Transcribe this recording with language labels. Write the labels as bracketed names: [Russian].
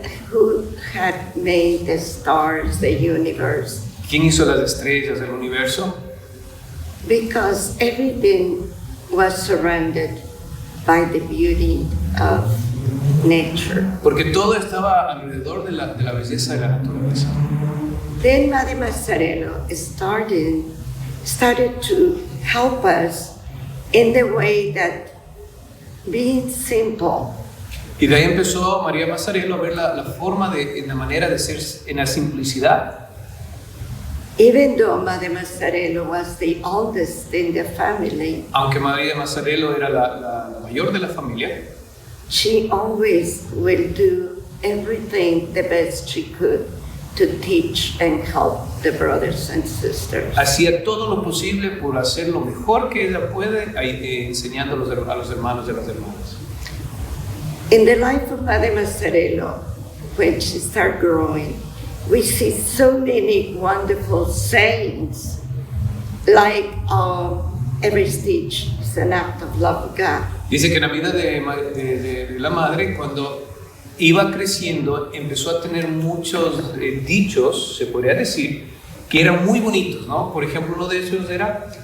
[English] who had made the stars, the universe, [Spanish] quién hizo las estrellas del universo, [English] because everything was surrounded by the beauty of nature. [Spanish] porque todo estaba alrededor de la belleza de la naturaleza. [English] Then Maria Mazzarello started to help us in the way that being simple [Spanish] Y de ahí empezó María Mazzarello a ver la forma en la manera de ser en la simplicidad. [English] even though Maria Mazzarello was the oldest in the family, [Spanish] Aunque María Mazzarello era la mayor de la familia, [English] she always will do everything the best she could to teach and help the brothers and sisters. [Spanish] hacía todo lo posible por hacer lo mejor que ella puede, enseñando a los hermanos y a las hermanas. [English] In the life of Maria Mazzarello, when she started growing, we see so many wonderful sayings, like every stitch is an act of love of God. [Spanish] Dice que en la vida de la madre, cuando iba creciendo, empezó a tener muchos dichos, se podría decir, que eran muy bonitos, ¿no? Por ejemplo, uno de ellos era